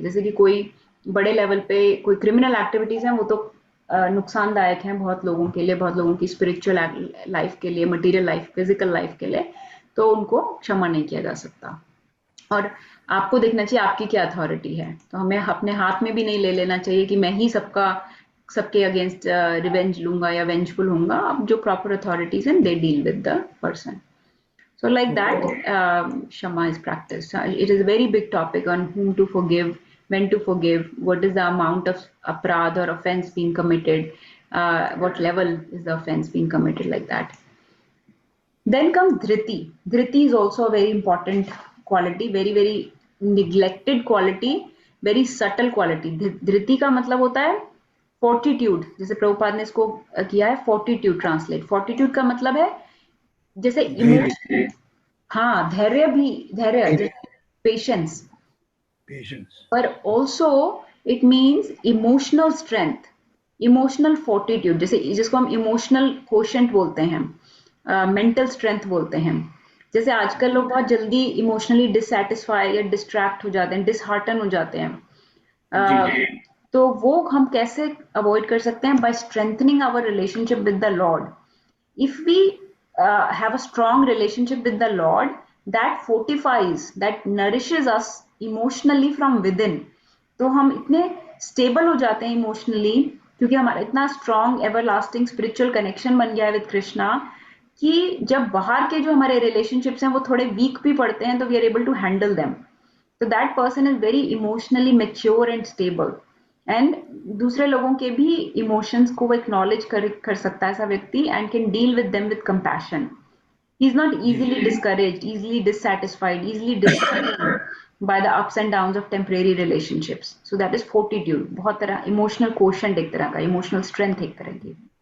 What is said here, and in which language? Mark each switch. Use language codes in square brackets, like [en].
[hi] जैसे कि कोई बड़े लेवल पे कोई क्रिमिनल एक्टिविटीज हैं, वो तो नुकसानदायक हैं बहुत लोगों के लिए, बहुत लोगों की स्पिरिचुअल लाइफ के लिए, मटेरियल लाइफ, फिजिकल लाइफ के लिए, तो उनको क्षमा नहीं किया जा सकता। और आपको देखना चाहिए आपकी क्या अथॉरिटी है। तो हमें अपने हाथ में भी नहीं ले लेना चाहिए कि मैं ही सबके अगेंस्ट रिवेंज लूंगा या वेंजफुल होऊंगा। अब जो प्रॉपर अथॉरिटीज हैं, [en] They deal with the person. So like okay. that, Shama is practiced. It is a very big topic on whom to forgive, when to forgive, what is the amount of aparadh or offense being committed, what level is the offense being committed, like that. Then comes Dhriti. Dhriti is also a very important quality, very very neglected quality, very subtle quality. [hi] Dhriti का मतलब होता है fortitude, जैसे प्रभुपाद ने इसको किया है fortitude translate. Fortitude का मतलब है जैसे धैर्य। इमोशन, हाँ धैर्य भी, धैर्य धैर्य। जैसे पेशेंस, पेशेंस। पर [en] also it means emotional strength, emotional fortitude, [hi] जैसे जिसको हम इमोशनल कोशेंट बोलते हैं, मेंटल स्ट्रेंथ बोलते हैं। जैसे आजकल लोग बहुत जल्दी इमोशनली डिससेटिस्फाई या डिस्ट्रैक्ट हो जाते हैं, डिसहार्टन हो जाते हैं। जी। तो वो हम कैसे अवॉइड कर सकते हैं? [en] By strengthening our relationship with the Lord. If we have a strong relationship with the Lord, that fortifies, that nourishes us emotionally from within. [hi] तो हम इतने स्टेबल हो जाते हैं इमोशनली, क्योंकि हमारा इतना स्ट्रॉन्ग एवरलास्टिंग स्पिरिचुअल कनेक्शन बन गया है विद कृष्णा, कि जब बाहर के जो हमारे रिलेशनशिप्स हैं वो थोड़े वीक भी पड़ते हैं, तो [en] We are able to handle them. तो that person is very emotionally mature and stable. And [hi] दूसरे लोगों के भी इमोशंस को वो एक्नॉलेज कर सकता है ऐसा व्यक्ति, [en] And can deal with them with compassion. He's not easily discouraged, easily dissatisfied, easily disheartened by the ups and downs of temporary relationships. So that is fortitude. [hi] बहुत तरह emotional quotient एक तरह का, emotional strength एक तरह की.